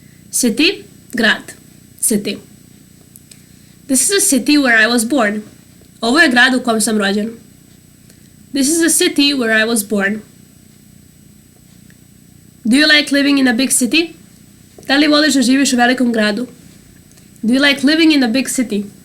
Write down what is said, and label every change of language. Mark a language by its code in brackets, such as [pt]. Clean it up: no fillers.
[en] City, grad. City. This is a city where I was born. [sr] Ovo je grad u kom sam rođen. [en] This is a city where I was born. Do you like living in a big city? [sr] Da li voliš da živiš u velikom gradu? [en] Do you like living in a big city?